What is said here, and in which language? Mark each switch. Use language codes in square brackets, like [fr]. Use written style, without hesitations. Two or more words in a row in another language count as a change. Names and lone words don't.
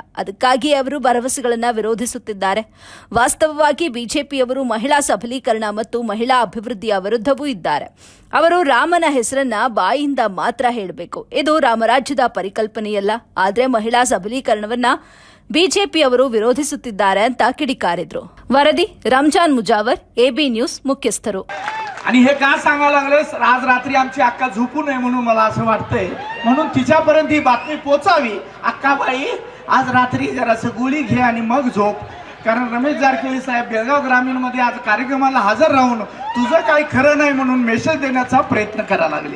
[kn] ಅದಕ್ಕಾಗಿ ಅವರು ಭರವಸೆಗಳನ್ನು ವಿರೋಧಿಸುತ್ತಿದ್ದಾರೆ. ವಾಸ್ತವವಾಗಿ ಬಿಜೆಪಿಯವರು ಮಹಿಳಾ ಸಬಲೀಕರಣ ಮತ್ತು ಮಹಿಳಾ ಅಭಿವೃದ್ಧಿಯ ವಿರುದ್ಧವೂ ಇದ್ದಾರೆ. ಅವರು ರಾಮನ ಹೆಸರನ್ನ ಬಾಯಿಂದ ಮಾತ್ರ ಹೇಳಬೇಕು. ಇದು ರಾಮರಾಜ್ಯದ ಪರಿಕಲ್ಪನೆಯಲ್ಲ. ಆದರೆ ಮಹಿಳಾ ಸಬಲೀಕರಣವನ್ನ ಬಿಜೆಪಿಯವರು ವಿರೋಧಿಸುತ್ತಿದ್ದಾರೆ ಅಂತ ಕಿಡಿಕಾರಿದ್ರು. ವರದಿ ರಂಜಾನ್ ಮುಜಾವರ್, एबी न्यूज मुख्यस्थರು. [mr] आणि हे का सांगायला लागले, आज रात्री आमची अक्का झोपू नये म्हणून मला असं वाटतंय, म्हणून तिच्यापर्यंत ही बातमी पोचावी. अक्काबाई, आज रात्री जरासं गोळी घे आणि मग झोप. कारण रमेश जारकिहोली साहेब बेळगाव ग्रामीण मध्ये आज कार्यक्रमाला हजर राहून तुझं काही खरं नाही म्हणून मेसेज देण्याचा प्रयत्न करायला लागले.